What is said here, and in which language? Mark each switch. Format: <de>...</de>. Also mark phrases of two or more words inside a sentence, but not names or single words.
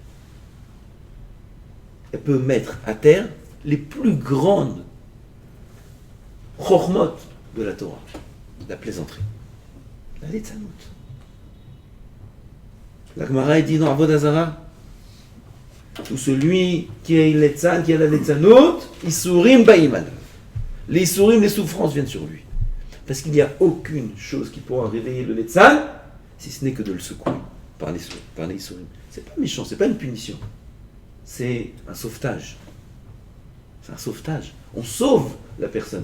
<fr>Elle peut mettre à terre les plus grandes chormot de la Torah, la plaisanterie, la letzanout. La Gemara dit dans Avodah Zarah, tout celui qui a letzan, qui a la letzanout,</fr> <he>יסורים באים עליו.</he> <fr>Les isurim, les souffrances viennent sur lui. Parce qu'il n'y a aucune chose qui pourra réveiller le letzan, si ce n'est que de le secouer par les isurim. C'est pas méchant, c'est pas une punition. C'est un sauvetage. C'est un sauvetage. On sauve la personne.</fr>